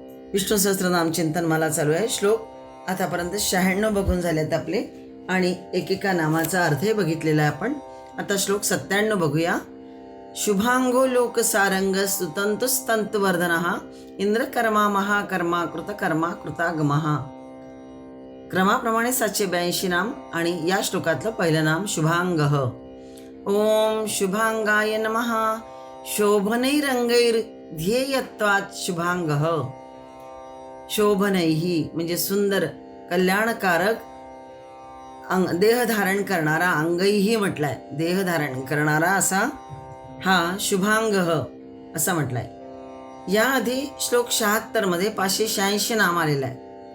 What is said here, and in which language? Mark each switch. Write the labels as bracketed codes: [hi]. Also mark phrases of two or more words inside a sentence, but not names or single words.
[mr] विष्णू सहस्त्रनाम चिंतन मला चालू आहे. श्लोक आतापर्यंत 96 बघून झालेत आपले आणि एकेका नामाचा अर्थही बघितलेला आहे आपण. आता श्लोक 97 बघूया. [sa] शुभांगो लोक सारंग स्तुतंतुस्तंतुवर्धनः इंद्रकर्मा महाकर्मा कृतकर्मा कृतागमः. [mr] क्रमाप्रमाणे 782 नाम आणि या श्लोकातलं पहिलं नाम शुभांगः. [sa] ओम शुभांगाय नमः. शोभनैरंगैर ध्येयत्वात् शुभांगः. [mr] शोभनैही म्हणजे सुंदर, कल्याणकारक, देह धारण करणारा, अंगैही म्हटलाय, देह धारण करणारा असा हा शुभांगः असा म्हटलाय. याआधी श्लोक 76 मध्ये 586 नाम आलेलं आहे.